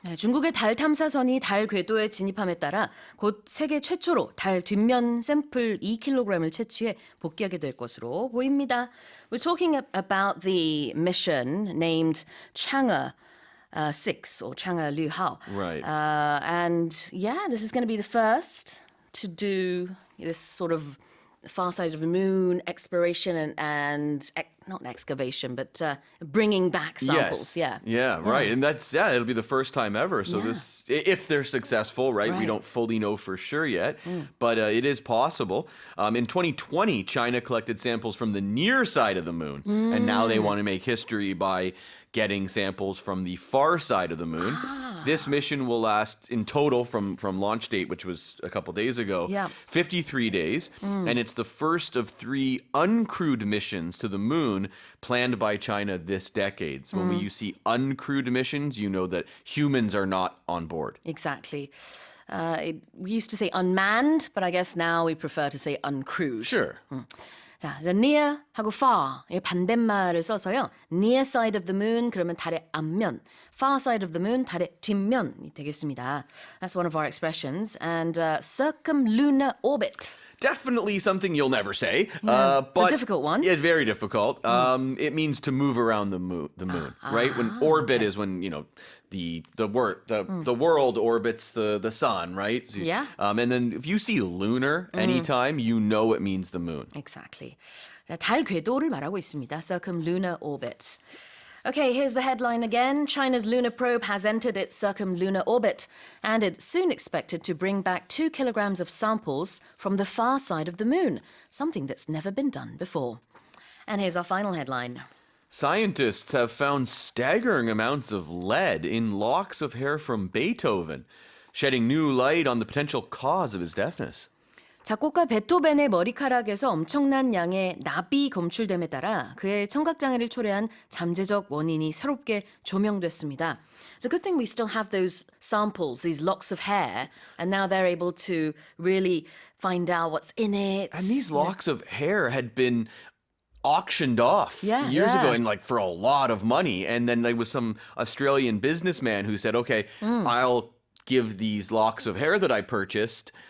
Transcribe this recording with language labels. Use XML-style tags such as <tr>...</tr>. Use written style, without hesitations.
<ko>네, 중국의 달 탐사선이 달 궤도에 진입함에 따라 곧 세계 최초로 달 뒷면 샘플 2kg을 채취해 복귀하게 될 것으로 보입니다.</ko> <en>We're talking about the mission named Chang'e 6 or Chang'e Luhao. Right. And yeah, this is going to be the first to do this sort of far side of the moon exploration and not excavation, but bringing back samples. Yes. Yeah. Right. And it'll be the first time ever. So Yeah. this, if they're successful, right? We Right. don't fully know for sure yet, but it is possible. In 2020, China collected samples from the near side of the moon, and now they want to make history by getting samples from the far side of the moon. This mission will last in total from launch date, which was a couple days ago, Yeah. 53 days. And it's the first of 3 uncrewed missions to the moon planned by China this decade. So when you see uncrewed missions, you know that humans are not on board. Exactly. We used to say unmanned, but I guess now we prefer to say uncrewed. Sure.</en> <ko>자, 이제 near하고 far의 반대말을 써서요.</ko> <en>near side of the moon</en> <ko>그러면 달의 앞면,</ko> <en>far side of the moon</en> <ko>달의 뒷면이 되겠습니다.</ko> <en>That's one of our expressions. And circumlunar orbit. Definitely something you'll never say. Yeah, it's a but difficult one. Yeah, very difficult. It means to move around the moon, right? When orbit is when, the world orbits the sun, right? So, Yeah. And then if you see lunar anytime, you know it means the moon. Exactly.</en> <ko>자, 달 궤도를 말하고 있습니다.</ko> <en>Circumlunar orbit. Okay, here's the headline again. China's lunar probe has entered its circumlunar orbit, and it's soon expected to bring back 2 kilograms of samples from the far side of the moon, something that's never been done before. And here's our final headline. Scientists have found staggering amounts of lead in locks of hair from Beethoven, shedding new light on the potential cause of his deafness.</en> <ko>작곡가 베토벤의 머리카락에서 엄청난 양의 납이 검출됨에 따라 그의 청각장애를 초래한 잠재적 원인이 새롭게 조명됐습니다.</ko> <en>It's a good thing we still have those samples, these locks of hair, and now they're able to really find out what's in it. And these locks of hair had been auctioned off Yeah, years ago yeah. and for a lot of money. And then there was some Australian businessman who said, okay, I'll give these locks of hair that I purchased.</en>